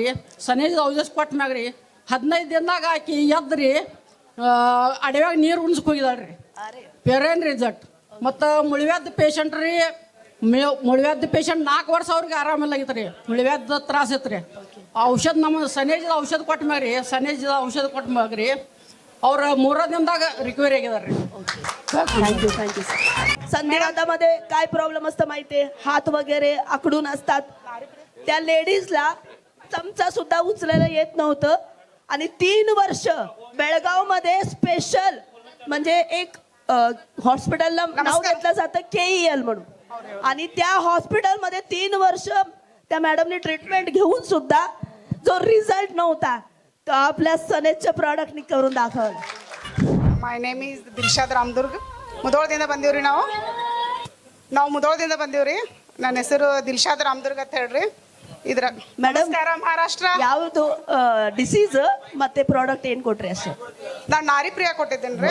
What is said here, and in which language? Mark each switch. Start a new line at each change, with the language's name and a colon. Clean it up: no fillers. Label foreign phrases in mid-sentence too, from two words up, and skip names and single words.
Kannada: ಸನೇಜದ ಔಷಧ ಕೊಟ್ಟ ಮ್ಯಾಗ ರೀ 15 ದಿನದಾಗ ಆಕಿ ಎದ್ರಿ ಅಡವ್ಯಾಗ ನೀರು ಉಣ್ಸಕ್ಕೆ ಹೋಗಿದಾಳ್ರಿ. ಪೇರೇನ್ ರಿಸಲ್ಟ್. ಮತ್ತು ಮುಳಿವ್ಯಾದ ಪೇಷಂಟ್ ರೀ, ಮುಳಿವ್ಯಾದ ಪೇಷಂಟ್ 4 ವರ್ಷ ಅವ್ರಿಗೆ ಆರಾಮಿಲ್ಲಾಗಿತ್ತು ರೀ, ಮುಳಿವ್ಯಾದ ತ್ರಾಸ ಇತ್ತು ರೀ. ಔಷಧ ನಮ್ಮ ಸನೇಜದ ಔಷಧ ಕೊಟ್ಟ ಮ್ಯಾಗ ರೀ ಅವ್ರ 3 ದಿನದಾಗ ರಿಕವರಿ ಆಗಿದಾರೆ ರೀ.
Marathi: थँक्यू. संधिवातामध्ये काय प्रॉब्लेम असतं माहितीये, हात वगैरे आखडून असतात. त्या लेडीजला चमचा सुद्धा उचलायला येत नव्हतं आणि 3 वर्ष बेळगाव मध्ये स्पेशल म्हणजे एक हॉस्पिटलला नाव घेतलं जातं KEL म्हणून, आणि त्या हॉस्पिटलमध्ये 3 वर्ष त्या मॅडमने ट्रीटमेंट घेऊन सुद्धा जो रिझल्ट नव्हता तो आपल्या सनेजच्या प्रॉडक्टनी करून दाखवला.
English: my name is ದಿಲ್ಶಾದ್ ರಾಮದುರ್ಗ್.
Kannada: ಮುಧೋಳದಿಂದ ಬಂದೀವ್ರಿ ನಾವು ಮುಧೋಳದಿಂದ ಬಂದೀವ್ರಿ. ನನ್ನ ಹೆಸರು ದಿಲ್ಶಾದ್ ರಾಮದುರ್ಗ್ ಅಂತ ಹೇಳ್ರಿ. ಇದ್ರ ನಮಸ್ಕಾರ ಮಹಾರಾಷ್ಟ್ರ. ಯಾವುದು ಡಿಸೀಸ್ ಮತ್ತೆ ಪ್ರಾಡಕ್ಟ್ ಏನ್ ಕೊಟ್ರಿ ಅಷ್ಟೇ? ನಾನು ನಾರಿಪ್ರಿಯಾ ಕೊಟ್ಟಿದ್ದೇನೆ.